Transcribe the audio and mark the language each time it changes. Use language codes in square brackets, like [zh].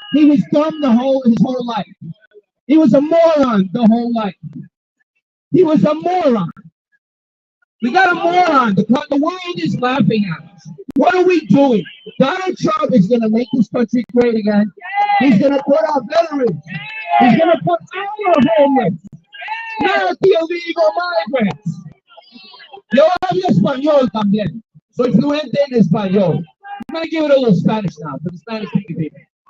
[en] He was dumb his whole life. He was a moron the whole life. He was a moron. We got a moron. The world is laughing at us. What are we doing? Donald Trump is going to make this country great again. He's going to put our veterans. He's going to put our homeless. Not the illegal migrants. [es] Yo hablo español también. Soy fluente en español. [en] I'm going to give it a little Spanish now for the Spanish speaking people.